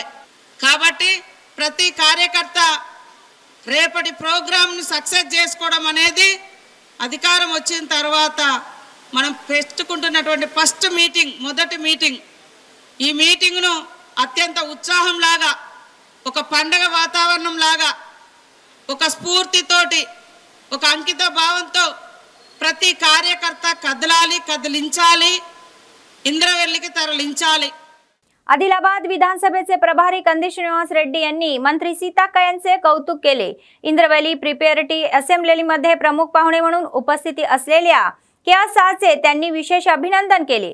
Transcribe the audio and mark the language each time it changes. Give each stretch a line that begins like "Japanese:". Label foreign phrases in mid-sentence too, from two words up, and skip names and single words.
Telugu: కాబట్టి ప్రతి కార్యకర్త రేపటి ప్రోగ్రామ్ను సక్సెస్ చేసుకోవడం అనేది అధికారం వచ్చిన తర్వాత మనం పెట్టుకుంటున్నటువంటి
English: first meeting,
Telugu: మొదటి మీటింగ్. ఈ మీటింగ్ను అత్యంత ఉత్సాహంలాగా, ఒక పండగ వాతావరణం లాగా, ఒక స్ఫూర్తితోటి, ఒక అంకిత భావంతో ప్రతి కార్యకర్త కదలాలి, కదిలించాలి, ఇంద్రవెల్లి తరలించాలి।
Marathi: आदिलाबाद विधानसभेचे प्रभारी कंदी श्रीनिवास रेड्डी यांनी मंत्री सीताक्का यांचे कौतुक केले। इंद्रवेली प्रिपेरिटी असेंब्लीमध्ये प्रमुख पाहुणे म्हणून उपस्थिती असलेल्या केआसाचे त्यांनी विशेष अभिनंदन केले।